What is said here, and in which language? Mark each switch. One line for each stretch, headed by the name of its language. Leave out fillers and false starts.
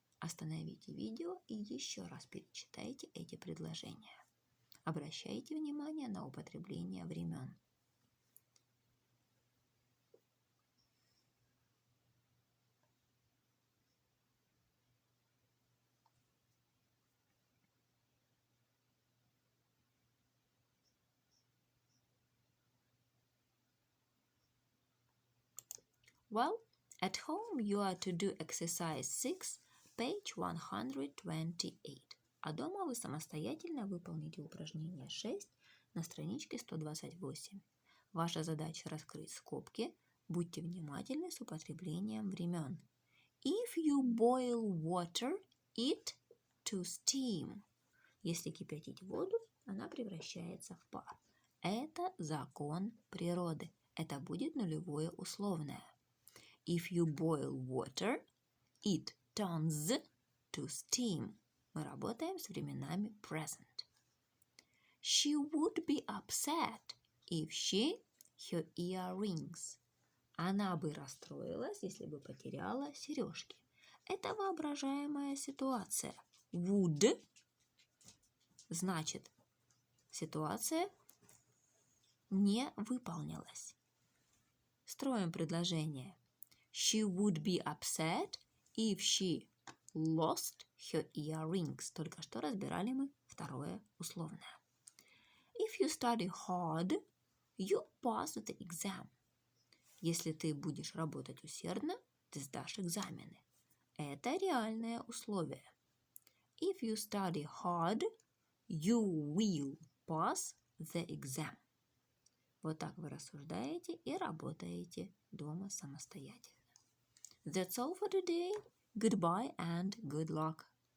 Russian: Остановите видео и еще раз перечитайте эти предложения. Обращайте внимание на употребление времен.
English: Well, at home you are to do exercise 6, page 128.
Russian: А дома вы самостоятельно выполните упражнение 6 на страничке 128. Ваша задача раскрыть скобки. Будьте внимательны с употреблением времен.
English: If you boil water, it to steam.
Russian: Если кипятить воду, она превращается в пар. Это закон природы. Это будет нулевое условное.
English: If you boil water, it turns to steam.
Russian: Мы работаем с временами present.
English: She would be upset if her earrings.
Russian: Она бы расстроилась, если бы потеряла сережки. Это воображаемая ситуация. Would значит, ситуация не выполнилась. Строим предложение.
English: She would be upset if she lost her earrings.
Russian: Только что разбирали мы второе условное.
English: If you study hard, you pass the exam.
Russian: Если ты будешь работать усердно, ты сдашь экзамены. Это реальное условие.
English: If you study hard, you will pass the exam.
Russian: Вот так вы рассуждаете и работаете дома самостоятельно.
English: That's all for today. Goodbye and good luck.